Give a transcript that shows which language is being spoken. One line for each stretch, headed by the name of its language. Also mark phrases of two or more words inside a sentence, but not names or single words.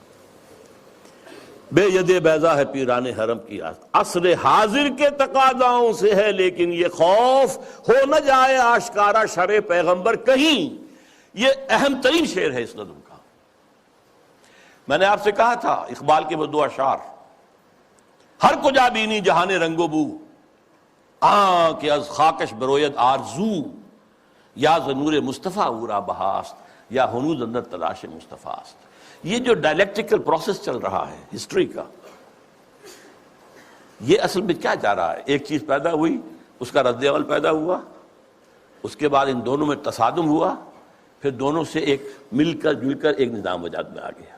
Urdu: بے ید بیضا ہے پیران حرم کی عصر حاضر کے تقاضاؤں سے ہے، لیکن یہ خوف ہو نہ جائے آشکارا شرع پیغمبر کہیں. یہ اہم ترین شعر ہے اس نظم کا. میں نے آپ سے کہا تھا اقبال کے وہ دو اشعار،
Persian: ہر کجا بینی جہان رنگ و بو، کہ از خاکش بروید آرزو، یا ز نور مصطفیٰ اورا بہاست، یا ہنوز اندر تلاش مصطفیٰ است.
Urdu: یہ جو
English: dialectical process
Urdu: چل رہا ہے ہسٹری کا، یہ اصل میں کیا جا رہا ہے؟ ایک چیز پیدا ہوئی، اس کا رد عمل پیدا ہوا، اس کے بعد ان دونوں میں تصادم ہوا، پھر دونوں سے ایک مل کر جل کر ایک نظام وجود میں آ گیا.